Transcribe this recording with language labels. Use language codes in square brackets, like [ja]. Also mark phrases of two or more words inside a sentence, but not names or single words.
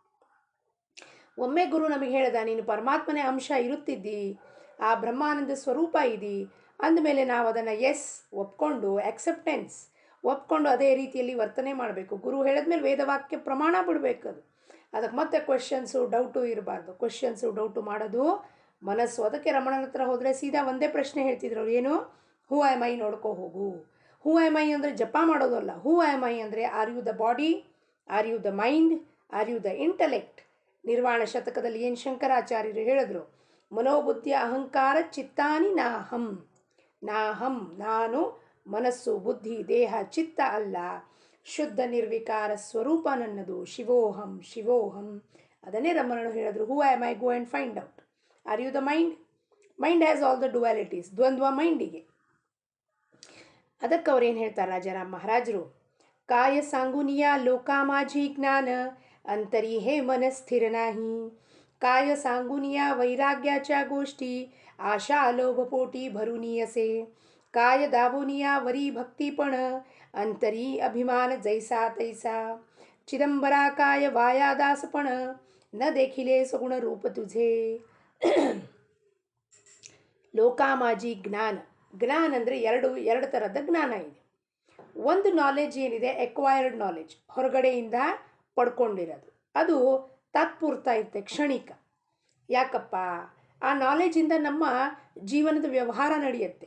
[kn] ಒಮ್ಮೆ ಗುರು ನಮಗೆ ಹೇಳ್ದ, ನೀನು ಪರಮಾತ್ಮನೇ ಅಂಶ ಇರುತ್ತಿದ್ದಿ, ಆ ಬ್ರಹ್ಮಾನಂದ ಸ್ವರೂಪ ಇದ್ದಿ ಅಂದಮೇಲೆ ನಾವು ಅದನ್ನು ಒಪ್ಕೊಂಡು ಆಕ್ಸೆಪ್ಟೆನ್ಸ್ ಒಪ್ಕೊಂಡು ಅದೇ ರೀತಿಯಲ್ಲಿ ವರ್ತನೆ ಮಾಡಬೇಕು. ಗುರು ಹೇಳಿದ್ಮೇಲೆ ವೇದವಾಕ್ಯ ಪ್ರಮಾಣ ಬಿಡಬೇಕು. ಅದಕ್ಕೆ ಮತ್ತೆ [en] questions doubt [kn] ಇರಬಾರ್ದು. [en] questions doubt [kn] ಮಾಡೋದು ಮನಸ್ಸು. ಅದಕ್ಕೆ ರಮಣನ ಹತ್ರ ಹೋದರೆ ಸೀದಾ ಒಂದೇ ಪ್ರಶ್ನೆ ಹೇಳ್ತಿದ್ರು ಅವ್ರು, ಏನು, [en] who am I [kn] ನೋಡ್ಕೋ ಹೋಗು. [en] who am I [kn] ಅಂದರೆ ಜಪ ಮಾಡೋದಲ್ಲ. [en] who am I ಅಂದರೆ are you the body, are you the mind, are you the intellect. [kn] ನಿರ್ವಾಣ ಶತಕದಲ್ಲಿ ಏನು ಶಂಕರಾಚಾರ್ಯರು ಹೇಳಿದ್ರು, [sa] ಮನೋಬುದ್ಧಿಯ ಅಹಂಕಾರ ಚಿತ್ತಾನಿ ನಾಹಂ. [kn] ನಾನು ಮನಸ್ಸು ಬುದ್ಧಿ ದೇಹ ಚಿತ್ತ ಅಲ್ಲ, ಶುದ್ಧ ನಿರ್ವಿಕಾರ ಸ್ವರೂಪ ನನ್ನದು, ಶಿವೋಹಂ. ಅದನ್ನೇ ರಮಣರು ಹೇಳಿದ್ರು, [en] who am I, go and find out. Are you the mind has all the dualities, [kn] ದ್ವಂದ್ವ ಮೈಂಡಿಗೆ. ಅದಕ್ಕೆ ಅವ್ರೇನು ಹೇಳ್ತಾರೆ ರಾಜಾರಾಮ್ ಮಹಾರಾಜರು, [mr] काय सांगुनिया लोकांमाजी ज्ञान अंतरी हे मन स्थिर नाही. काय सांगुनिया वैराग्याच्या गोष्टी आशा लोभपोटी भरुनियसे. काय दावोनिया वरी भक्तीपण अंतरी अभिमान जैसा तैसा. चिदंबरा काय वायादासपण न देखिले सगुण रूप तुझे. लोकांमाजी ज्ञान [kn] ಅಂದರೆ ಎರಡು ಥರದ ಜ್ಞಾನ ಇದೆ. ಒಂದು ನಾಲೆಜ್ ಏನಿದೆ, [en] acquired knowledge, [kn] ಹೊರಗಡೆಯಿಂದ ಪಡ್ಕೊಂಡಿರೋದು, ಅದು ತಾತ್ಪೂರ್ತ ಇರುತ್ತೆ, ಕ್ಷಣಿಕ. ಯಾಕಪ್ಪ, ಆ ನಾಲೆಜಿಂದ ನಮ್ಮ ಜೀವನದ ವ್ಯವಹಾರ ನಡೆಯುತ್ತೆ.